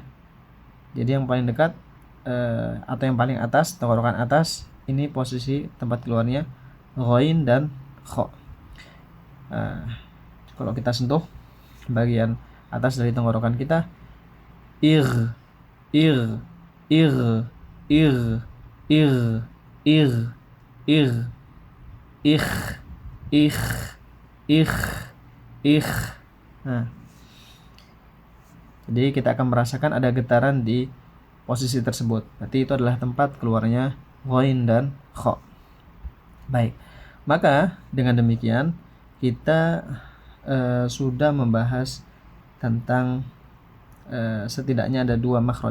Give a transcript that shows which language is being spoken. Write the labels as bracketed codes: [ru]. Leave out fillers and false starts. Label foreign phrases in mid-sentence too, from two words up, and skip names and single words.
[id] Jadi yang paling dekat atau yang paling atas, tenggorokan atas, ini posisi tempat keluarnya ghain dan kha. Kalau kita sentuh bagian atas dari tenggorokan kita, ir, ir, ir, ir, ir, ir, ir, ikh, ikh, ikh, ikh. Nah, jadi kita akan merasakan ada getaran di posisi tersebut. Berarti itu adalah tempat keluarnya ghain dan kha. Baik, maka dengan demikian kita sudah membahas tentang setidaknya ada 2 makhraj.